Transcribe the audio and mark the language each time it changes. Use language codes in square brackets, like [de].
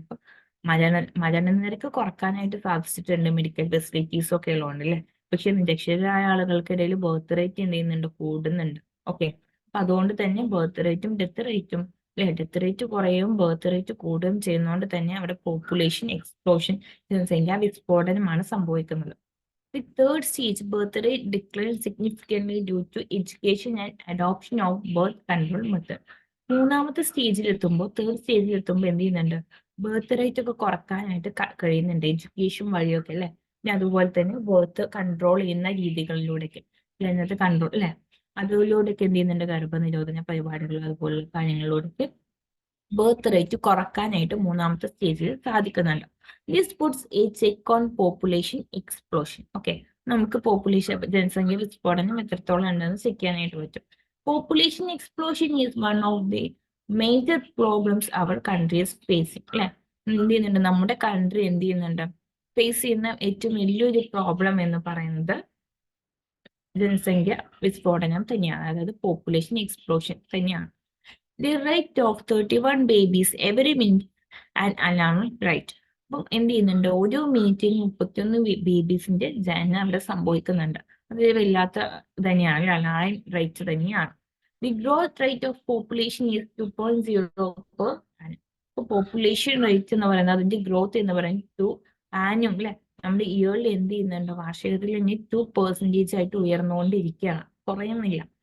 [ml] ഇപ്പൊ മരണനിരക്ക് കുറക്കാനായിട്ട് സാധിച്ചിട്ടുണ്ട് മെഡിക്കൽ ഫെസിലിറ്റീസ് ഒക്കെ ഉള്ളതുകൊണ്ട് അല്ലെ. പക്ഷെ നിരക്ഷരരായ ആളുകൾക്കിടയിൽ ബർത്ത് റേറ്റ് എന്ത് ചെയ്യുന്നുണ്ട്, കൂടുന്നുണ്ട്. ഓക്കെ, അപ്പൊ അതുകൊണ്ട് തന്നെ ബർത്ത് റേറ്റും ഡെത്ത് റേറ്റും അല്ലെ, ഡെത്ത് റേറ്റ് കുറയും ബർത്ത് റേറ്റ് കൂടുകയും ചെയ്യുന്നതുകൊണ്ട് തന്നെ അവിടെ പോപ്പുലേഷൻ എക്സ്പ്ലോഷൻ, ജനസംഖ്യ വിസ്ഫോടനമാണ് സംഭവിക്കുന്നത്. [en] The third stage, birth rate declines significantly due to education and adoption of birth control method. [ml] മൂന്നാമത്തെ സ്റ്റേജിലെത്തുമ്പോൾ, തേർഡ് സ്റ്റേജിലെത്തുമ്പോൾ എന്ത് ചെയ്യുന്നുണ്ട്, ബർത്ത് റേറ്റ് ഒക്കെ കുറക്കാനായിട്ട് കഴിയുന്നുണ്ട് എഡ്യൂക്കേഷൻ വഴിയൊക്കെ അല്ലെ. പിന്നെ അതുപോലെ തന്നെ ബർത്ത് കൺട്രോൾ ചെയ്യുന്ന രീതികളിലൂടെയൊക്കെ, ജനത്തെ കൺട്രോൾ അല്ലെ, അതിലൂടെയൊക്കെ എന്ത് ചെയ്യുന്നുണ്ട്, ഗർഭനിരോധന പരിപാടികൾ അതുപോലുള്ള കാര്യങ്ങളിലൂടെയൊക്കെ ബർത്ത് റേറ്റ് കുറക്കാനായിട്ട് മൂന്നാമത്തെ സ്റ്റേജിൽ സാധിക്കുന്നുണ്ട്. [en] This puts a check on population explosion. [ml] Okay, നമുക്ക് പോപ്പുലേഷൻ ജനസംഖ്യ വിസ്ഫോടനം എത്രത്തോളം ഉണ്ടെന്ന് ചെക്ക് ചെയ്യാനായിട്ട് പറ്റും. [en] population explosion is one of the major problems our countries facing [ml] അല്ലെ. എന്ത് ചെയ്യുന്നുണ്ട്, നമ്മുടെ കൺട്രി എന്ത് ചെയ്യുന്നുണ്ട്, ഫേസ് ചെയ്യുന്ന ഏറ്റവും വലിയൊരു പ്രോബ്ലം എന്ന് പറയുന്നത് ജനസംഖ്യ വിസ്ഫോടനം തന്നെയാണ്, അതായത് പോപ്പുലേഷൻ എക്സ്പ്ലോഷൻ തന്നെയാണ്. [en] The rate of 31 babies every minute an alarming rate. [ml] അപ്പം എന്ത് ചെയ്യുന്നുണ്ട്, ഒരു മിനിറ്റിന് 31 ബേബീസിന്റെ ജനനം അവിടെ സംഭവിക്കുന്നുണ്ട്. അത് വല്ലാത്ത തന്നെയാണ്, അലായം റേറ്റ് തന്നെയാണ്. [en] The growth rate of population is 2.0 per annum. [ml] ഇപ്പൊ പോപ്പുലേഷൻ റേറ്റ് എന്ന് പറയുന്നത്, അതിന്റെ ഗ്രോത്ത് എന്ന് പറയുന്നത് 2 ആനും അല്ലെ, നമ്മുടെ ഇയർലി എന്ത് ചെയ്യുന്നുണ്ട്, വാർഷികത്തിൽ തന്നെ 2% ആയിട്ട് ഉയർന്നുകൊണ്ടിരിക്കുകയാണ്, കുറയുന്നില്ല.